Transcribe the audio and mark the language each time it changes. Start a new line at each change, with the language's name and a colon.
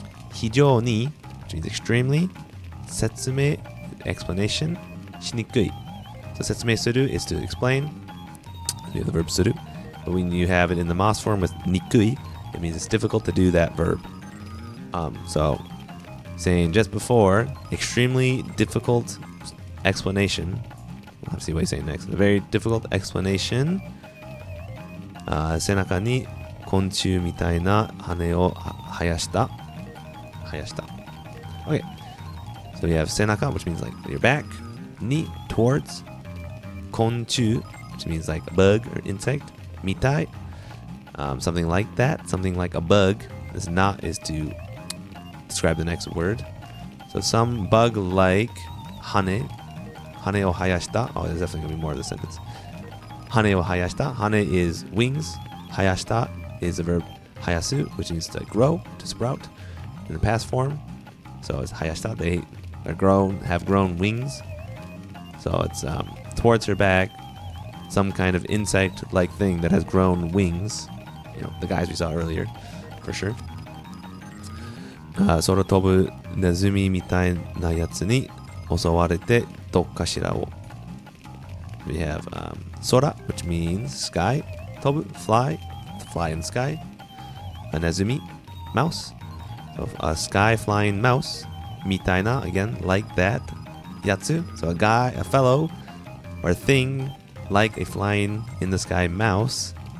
English: Hijou ni, which means extremely. Setsume, explanation. Shinikui. So setsume suru is to explain. We have the verb suru. But when you have it in the mas form with nikui, it means it's difficult to do that verb. So saying just before, extremely difficult explanation. We'll have to see what he's saying next. A very difficult explanation.
Japanese: 背中に昆虫みたいな羽を生やした。
English: Okay. So you have 背中, which means like your back. に towards. 昆虫, which means like a bug or insect. みたい.Something like that. Something like a bug. This not is to describe the next word. So some bug like 羽を生やした. Oh, there's definitely going to be more of the sentence.
Japanese: 羽を生やした.
English: 羽 is wings. 生やした is the verb 生やす, which means to grow, to sprout in the past form. So it's 生やした. They have grown wings. So it's towards her back, some kind of insect-like thing that has grown wings. You know, the guys we saw earlier, for sure.
Japanese: 空飛ぶネズミみたいなやつに襲われてどっかしらを.
English: We have sora, which means sky. Tobu, fly in the sky. A nezumi, mouse. So a sky flying mouse. Mitaina, again, like that. Yatsu, so a fellow, or a thing like a flying in the sky mouse.